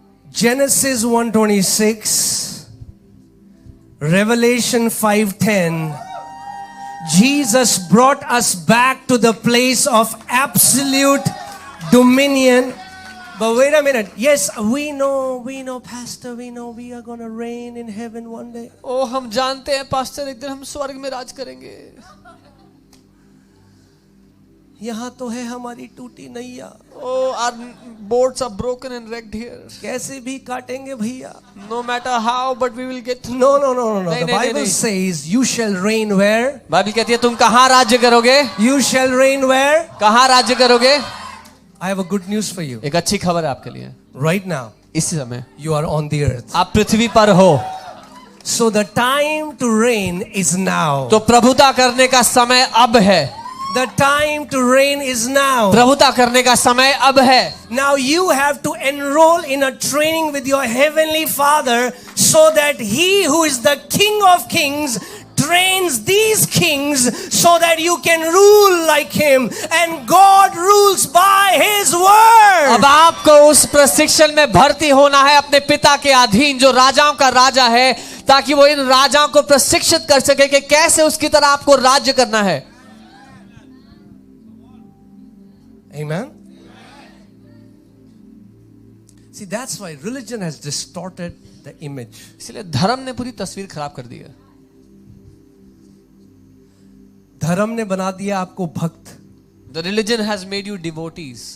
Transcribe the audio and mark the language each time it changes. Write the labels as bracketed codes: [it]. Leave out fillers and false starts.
[en] Genesis 1:26, Revelation 5:10. Jesus brought us back to the place of absolute dominion. But wait a minute. Yes, we know, Pastor, we know we are going to reign in heaven one day. [hi] ओ हम जानते हैं pastor, एक दिन हम स्वर्ग में राज करेंगे. यहाँ तो है हमारी टूटी नैया. [en] Oh, our boats are broken and wrecked here. [hi] कैसे भी काटेंगे भैया. [en] No matter how, but we will get through. No. [hi] नहीं, [en] The [hi] नहीं, [en] Bible [hi] नहीं. [en] says you shall reign where? [hi] Bible कहती है तुम कहाँ राज्य करोगे? [en] You shall reign where? [hi] कहाँ राज्य करोगे? [en] I have a good news for you. [hi] एक अच्छी खबर है आपके लिए. [en] Right now, [hi] इसी समय [en] you are on the earth. [hi] आप पृथ्वी पर हो. [en] So the time to reign is now. [hi] तो प्रभुता करने का समय अब है. [en] The time to reign is now. [hi] प्रभुता करने का समय अब है. [en] Now you have to enroll in a training with your heavenly Father so that He who is the King of Kings trains these kings so that you can rule like Him, and God rules by His word. [hi] अब आपको उस प्रशिक्षण में भर्ती होना है अपने पिता के अधीन जो राजाओं का राजा है, ताकि वो इन राजाओं को प्रशिक्षित कर सके कि कैसे उसकी तरह आपको राज्य करना है. [en] Amen. See, that's why religion has distorted the image. [hi] इसलिए धर्म ने पूरी तस्वीर खराब कर दी है. धर्म ने बना दिया आपको भक्त. [en] The religion has made you devotees.